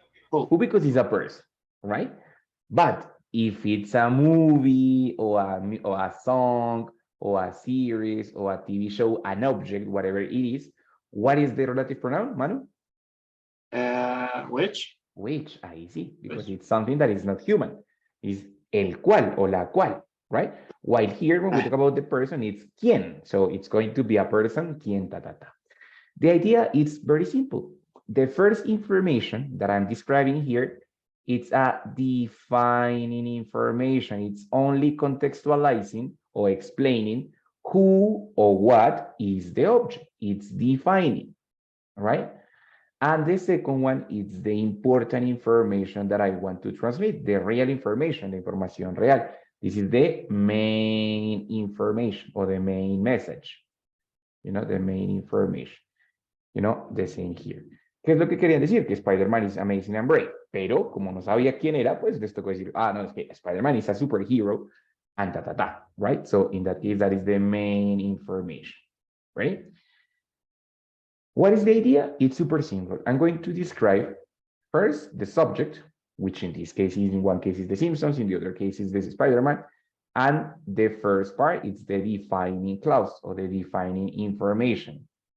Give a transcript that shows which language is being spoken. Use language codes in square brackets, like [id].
[en] Who, because it's a person, right? But if it's a movie or a song or a series or a TV show, an object, whatever it is, what is the relative pronoun, Manu? Which? Which, I see, because it's something that is not human. It's el cual or la cual, right? While here, when we talk about the person, it's quién. So it's going to be a person, quién, ta, ta, ta. The idea is very simple. The first information that I'm describing here, it's a defining information. It's only contextualizing or explaining who or what is the object. It's defining, right? And the second one is the important information that I want to transmit, the real information, the información real. This is the main information or the main message, you know, the main information, you know, the same here. [es] ¿Qué es lo que querían decir? Que Spider-Man [en] is amazing and brave. [es] Pero como no sabía quién era, pues les tocó decir, no, es que [en] Spider-Man is a superhero and ta, ta, ta, right? So in that case, that is the main information, right? What is the idea? It's super simple. I'm going to describe first the subject, which in this case is, in one case is The Simpsons, in the other case is this Spider-Man. And the first part is the defining clause or the defining information.